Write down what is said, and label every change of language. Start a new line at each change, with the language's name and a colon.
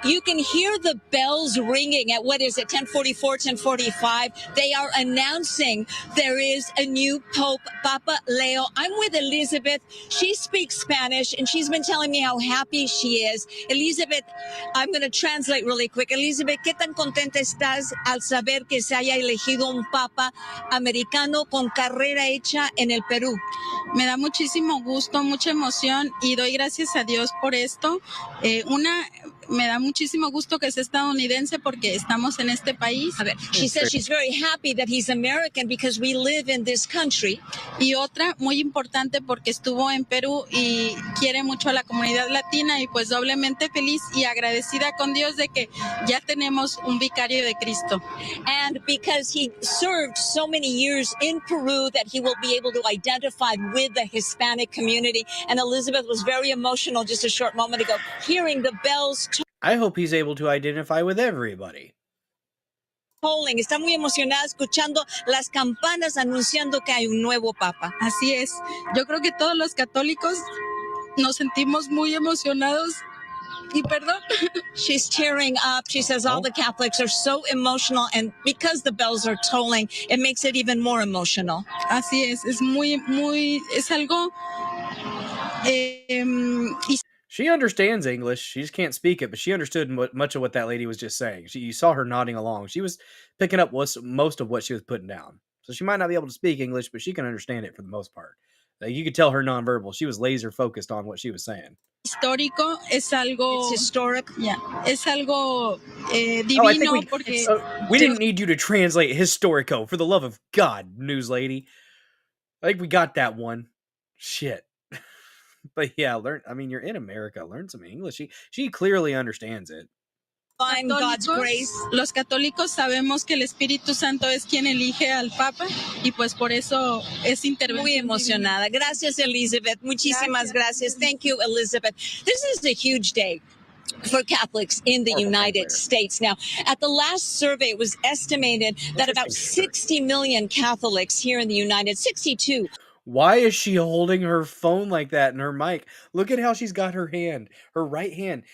English: You can hear the bells ringing at 10:44, 10:45. They are announcing there is a new Pope, Papa Leo. I'm with Elizabeth. She speaks Spanish, and she's been telling me how happy she is. Elizabeth, I'm going to translate really quick.
Spanish: Elizabeth, ¿qué tan contenta estás al saber que se haya elegido un Papa americano con carrera hecha en el Perú? Me da muchísimo gusto, mucha emoción y doy gracias a Dios por esto. Me da muchísimo gusto que sea estadounidense porque estamos en este país. A ver,
English: she says she's very happy that he's American because we live in this country.
Spanish: Y otra muy importante porque estuvo en Perú y quiere mucho a la comunidad latina y pues doblemente feliz y agradecida con Dios de que ya tenemos un vicario de Cristo.
English: And because he served so many years in Peru that he will be able to identify with the Hispanic community. And Elizabeth was very emotional just a short moment ago, hearing the bells I hope he's able to identify with everybody. tolling.
Spanish: Está muy emocionada escuchando las campanas anunciando que hay un nuevo papa. Así es. Yo creo que todos los católicos nos sentimos muy emocionados. Y perdón.
English: She's tearing up. She says all the Catholics are so emotional, and because the bells are tolling, it makes it even more emotional.
Spanish: Así es. Es algo...
English: She understands English. She just can't speak it, but she understood much of what that lady was just saying. You saw her nodding along. She was picking up most of what she was putting down. So she might not be able to speak English, but she can understand it for the most part. Like, you could tell her nonverbal. She was laser focused on what she was saying.
Spanish: Histórico es algo.
English: It's historic.
Spanish: Yeah, es algo
English: Oh, I think
Spanish: divino porque.
English: we didn't need you to translate historico, for the love of God, news lady. I think we got that one. Shit. But yeah, you're in America. Learn some English. She clearly understands it. Find God's grace.
Spanish: Los católicos sabemos que el Espíritu Santo es quien elige al Papa y pues por eso es intervención. Muy emocionada. Gracias, Elizabeth. Muchísimas gracias.
English: Thank you, Elizabeth. This is a huge day for Catholics in the United States. Now, at the last survey, it was estimated that about 60 million Catholics here in the United States, 62. Why is she holding her phone like that and her mic? Look at how she's got her right hand.